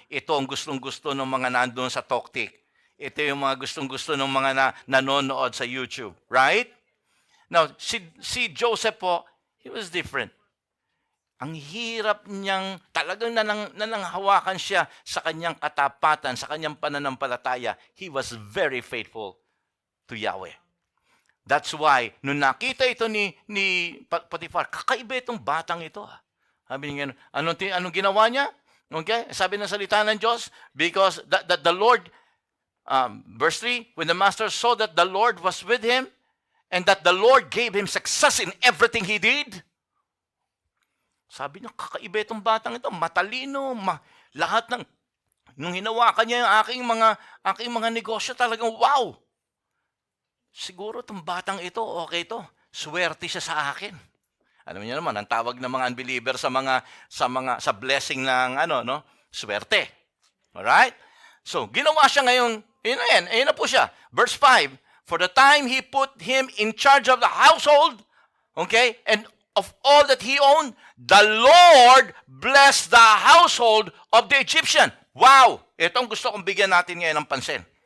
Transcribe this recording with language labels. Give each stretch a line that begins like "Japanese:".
Filipino: Ito ang gustong-gusto ng mga nandun sa TokTik. Ito yung mga gustong-gusto ng mga nanonood sa YouTube.
English: Right? Now,
Filipino: si Joseph po,
English: he was different.
Filipino: Ang hirap niyang, talagang nananghawakan siya sa kanyang katapatan, sa kanyang pananampalataya.
English: He was very faithful to Yahweh. That's why,
Filipino: nung nakita ito ni Potiphar, kakaiba itong batang ito. Sabi niya, anong ginawa niya? Okay? Sabi ng salita ng Diyos,
English: because the Lord Verse 3, when the master saw that the Lord was with him and that the Lord gave him success in everything he did,
Filipino: sabi niya, kakaiba itong batang ito, matalino, lahat ng, nung hinawakan niya yung aking mga negosyo, talagang wow! Siguro itong batang ito, okay ito, swerte siya sa akin. Alam niyo naman, ang tawag ng mga unbeliever sa blessing ng swerte. Alright? So, ginawa siya ngayon, ayun na po siya.
English: Verse 5, for the time he put him in charge of the household, okay, and of all that he owned, the Lord blessed the household of the Egyptian. Wow!
Filipino: Ito ang gusto kong bigyan natin ngayon ng pansin.